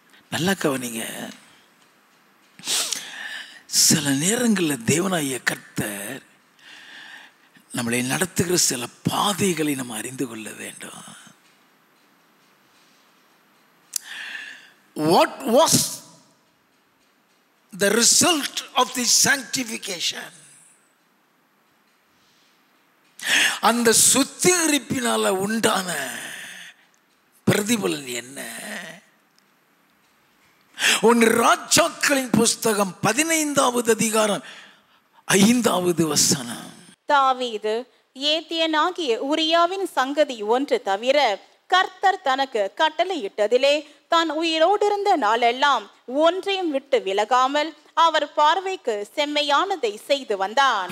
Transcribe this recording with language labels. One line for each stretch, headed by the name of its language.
Tamil: நல்லா கவனிங்க. சில நேரங்களில் தேவனாகிய கர்த்தர் நம்மளை நடத்துகிற சில பாதைகளை நம்ம அறிந்து கொள்ள வேண்டும்.
English: What was the result of the sanctification?
Tamil: அந்த சுத்திகரிப்பினால உண்டான பிரதிபலன் என்ன? ஒன்று ராஜாக்களின் புஸ்தகம் 15வது அதிகாரம் 5வது வசனம். தாவீது ஏத்தியனாகிய உரியாவின் சங்கதி ஒன்று தவிர கர்த்தர் தனக்கு கட்டளையிட்டதிலே தான் உயிரோடு இருந்த நாளெல்லாம் ஒன்றையும் விட்டு விலகாமல் அவர் பார்வைக்கு செம்மையானதை செய்து வந்தான்.